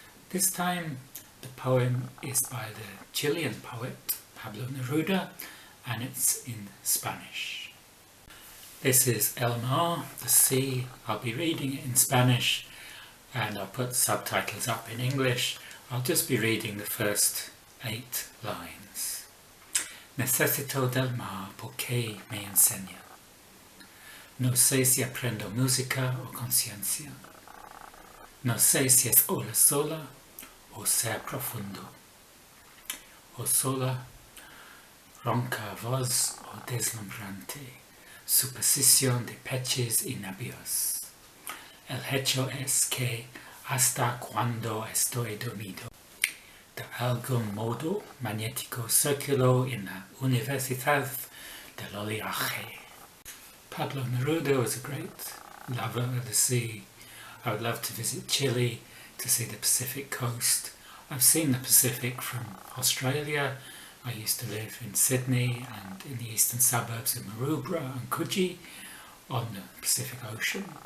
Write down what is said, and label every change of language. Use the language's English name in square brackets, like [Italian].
[English] This time the poem is by the Chilean poet Pablo Neruda, and it's in Spanish. This is El Mar, the sea. I'll be reading it in Spanish and I'll put subtitles up in English. I'll just be reading the first 8 lines. [Spanish] Necesito del mar, porque me enseña. No sé si aprendo música o conciencia. No sé si es ola sola o ser profundo. O sola, ronca voz o deslumbrante. Suposición de peces y navios. El hecho es que hasta cuando estoy dormido. De algún modo magnético circulo en la universidad del oleaje. [English] Pablo Neruda was a great lover of the sea. I would love to visit Chile to see the Pacific coast. I've seen the Pacific from Australia. I used to live in Sydney and in the eastern suburbs of Maroubra and Coogee on the Pacific Ocean.